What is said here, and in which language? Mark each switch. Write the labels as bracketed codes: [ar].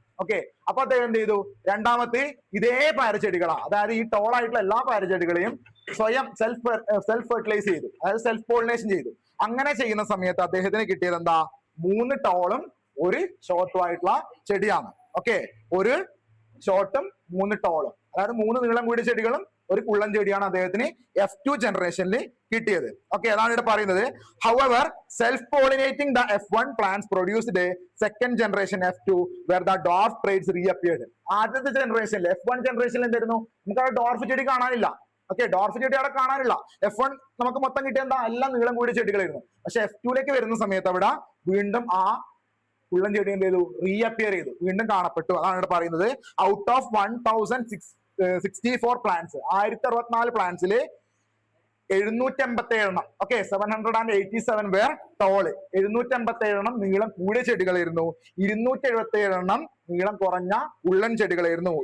[ml] Okay, അപ്പൊ അദ്ദേഹം എന്ത് ചെയ്തു? രണ്ടാമത്തെ ഇതേ പയറുചെടികളാ, അതായത് ഈ ടോൾ ആയിട്ടുള്ള എല്ലാ പയറുചെടികളെയും സ്വയം സെൽഫ് ഫെർട്ടിലൈസ് ചെയ്തു, അതായത് സെൽഫ് പോളിനേഷൻ ചെയ്തു. അങ്ങനെ ചെയ്യുന്ന സമയത്ത് അദ്ദേഹത്തിന് കിട്ടിയത് എന്താ? 3 ടോളും 1 ഷോർട്ടും ആയിട്ടുള്ള ചെടിയാണ്. ഓക്കെ, 1 ഷോർട്ടും 3 ടോളും, അതായത് 3 നീളം കൂടിയ ചെടികളും 1 കുള്ളൻ ചെടിയാണ് അദ്ദേഹത്തിന് F2 ജനറേഷനിൽ കിട്ടിയത്. ഓക്കെ, അതാണ് ഇവിടെ പറയുന്നത്. [en] However self pollinating the F1 plants produced a second generation F2 where the dwarf traits reappeared. [ml] ആദ്യത്തെ ജനറേഷനിൽ F1 ജനറേഷനിൽ എന്തായിരുന്നു? നമുക്ക് ആ ഡോർഫ് ചെടി കാണാനില്ല. ഓക്കെ, ഡോർഫ് ചെടി അവിടെ കാണാനില്ല. F1 നമുക്ക് മൊത്തം കിട്ടിയ എന്താ? എല്ലാം നീളം കൂടിയ ചെടികളായിരുന്നു. പക്ഷെ F2ലേക്ക് വരുന്ന സമയത്ത് അവിടെ വീണ്ടും ആ കുള്ളൻ ചെടി എന്ത് ചെയ്തു? റീഅപ്പിയർ ചെയ്തു, വീണ്ടും കാണപ്പെട്ടു. അതാണ് ഇവിടെ പറയുന്നത്. [en] out of 1064 plants, [ml] 1064 പ്ലാന്റ്സില് 787 okay, 787 where toll, 787 നീളം കൂടിയ ചെടികളായിരുന്നു, 277 നീളം കുറഞ്ഞ ഉള്ളൻ ചെടികളായിരുന്നു.